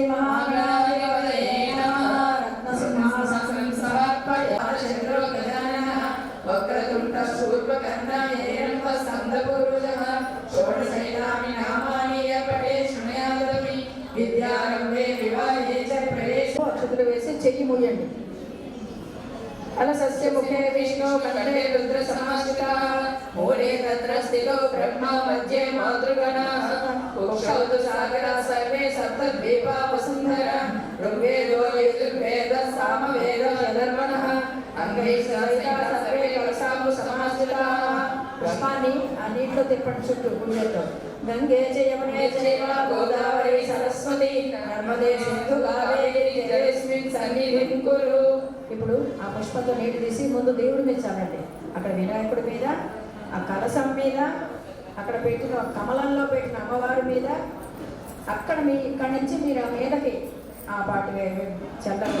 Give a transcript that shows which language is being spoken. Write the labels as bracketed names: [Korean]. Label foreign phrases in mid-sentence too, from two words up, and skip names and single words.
[Sanskrit] మహాగణాధిపతయే నమః రత్నసింహాసనం సమర్పయామి. చంద్రో గజాననః వక్రతుండ శూర్పకర్ణాయ స్కందపూర్వజః షోడశైలాని నామాని పఠే శృణయామి. విద్యారంభే వివాహే చ ప్రవేశ. [Telugu] అక్షతలు వేసి చెయ్యి మూయండి. [Sanskrit] अलसस्य मुखे विष्णु कंठे रुद्र समाश्रितः मूले तत्र स्थितो ब्रह्मा मध्ये मातृगणाः कुक्षौ तु सागरा सर्वे सप्तद्वीपा वसुन्धरा ऋग्वेदो यजुर्वेदः सामवेदो अथर्वणः अंगैः सहिताः सर्वे कलशाम्बु समाश्रिताः. [Telugu] పుష్పాన్ని ఆ నీటిలో తిప్పండి చుట్టూ పుణ్యంతో. [Sanskrit] గంగే యమునే చైవ గోదావరి సరస్వతి నర్మదే సింధు కావేరి జలేస్మిన్ సన్నిధిం కురు. [Telugu] ఇప్పుడు ఆ పుష్పంతో నీటి తీసి ముందు దేవుడి మీద చల్లండి. అక్కడ వినాయకుడి మీద, ఆ కలశం మీద, అక్కడ పెట్టిన కమలంలో పెట్టిన అమ్మవారి మీద, అక్కడ ఇక్కడి నుంచి మీరు ఆ మీదకి ఆ పాటి చల్లండి.